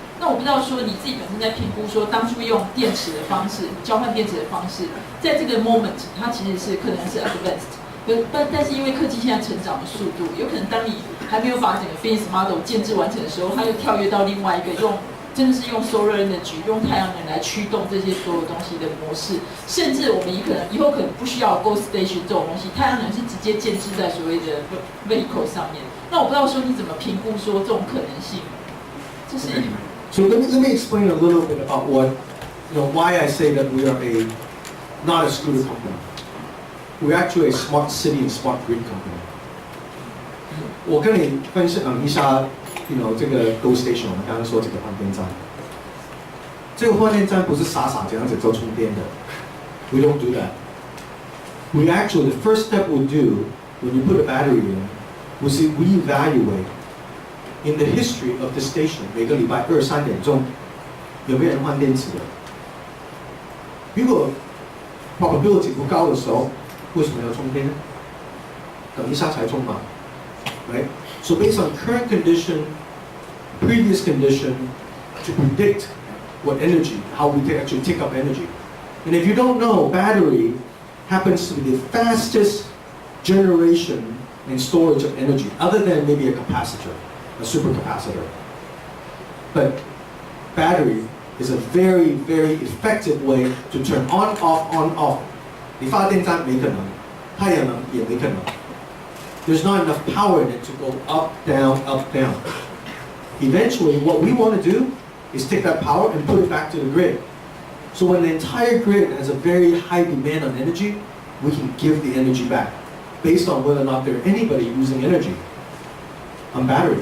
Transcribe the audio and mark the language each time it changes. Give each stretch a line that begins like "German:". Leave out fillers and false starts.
Chinese: 那我不知道说你自己本身在评估说，当初用电池的方式交换电池的方式，在这个 moment 它其实是可能是 advanced， 但是因为科技现在成长的速度，有可能当你还没有把整个 business model 建制完成的时候，它又跳跃到另外一个真的是用 solar energy 用太阳能来驱动这些所有东西的模式，甚至我们以后可能不需要 Go Station 这种东西，太阳能是直接建置在所谓的 vehicle 上面。那我不知道说你怎么评估说这种可能性？这是。
English: So let me explain a little bit about why I say that we are not a scooter company. We're actually a smart city and smart grid company.
Chinese: 我跟你分享一下。这个 Go Station， 我们刚刚说这个换电站，这个换电站不是傻傻这样子做充电的。
English: We don't do that. We actually, the first step we do when you put a battery in, was we evaluate in the history of the station.
Chinese: 每个礼拜2、3点钟有没有人换电池的？如果 probability 不高的时候，为什么要充电呢？等一下才充嘛 ，right?
English: So based on current condition, previous condition, to predict what energy, how we actually take up energy. And if you don't know, battery happens to be the fastest generation and storage of energy, other than maybe a capacitor, a supercapacitor. But battery is a very, very effective way to turn on, off, on, off.
Chinese: 你发电站没可能，太阳能也没可能。
English: There's not enough power in it to go up, down, up, down. Eventually, what we want to do is take that power and put it back to the grid. So when the entire grid has a very high demand on energy, we can give the energy back based on whether or not there's anybody using energy on battery.